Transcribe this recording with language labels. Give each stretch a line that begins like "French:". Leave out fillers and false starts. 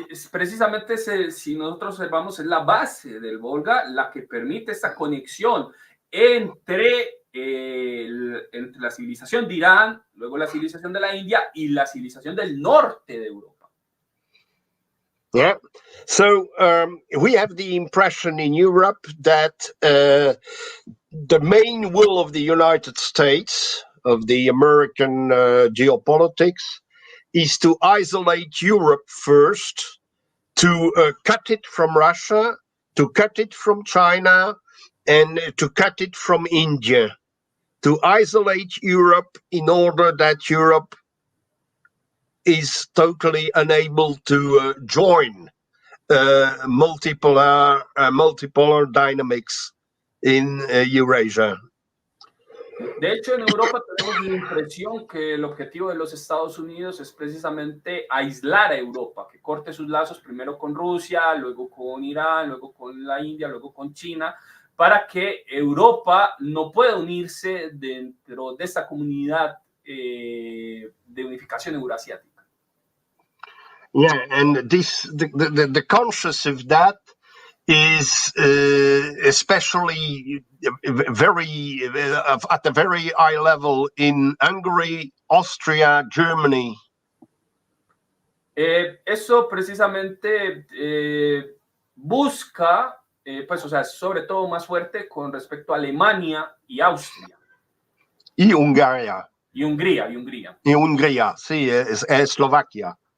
Spanish: Precisamente si nosotros observamos, es la base del Volga la que permite esta conexión entre la civilización de Irán, luego la civilización de la India y la civilización del norte de Europa.
English: Yeah, so we have the impression in Europe that the main will of the United States, of the American geopolitics, is to isolate Europe first, to cut it from Russia, to cut it from China, and to cut it from India, to isolate Europe in order that Europe is totally unable to join multipolar dynamics in Eurasia.
Spanish: De hecho, en Europa tenemos la impresión que el objetivo de los Estados Unidos es precisamente aislar a Europa, que corte sus lazos primero con Rusia, luego con Irán, luego con la India, luego con China, para que Europa no pueda unirse dentro de esta comunidad de unificación eurasiática.
English: Yeah, and the conscious of that is especially at a very high level in Hungary, Austria, Germany.
Spanish: Eso precisamente busca, pues, o sea, sobre todo más fuerte con respecto a Alemania y Austria. Y Hungría. Y Hungría. Y Hungría, sí, es Eslovaquia.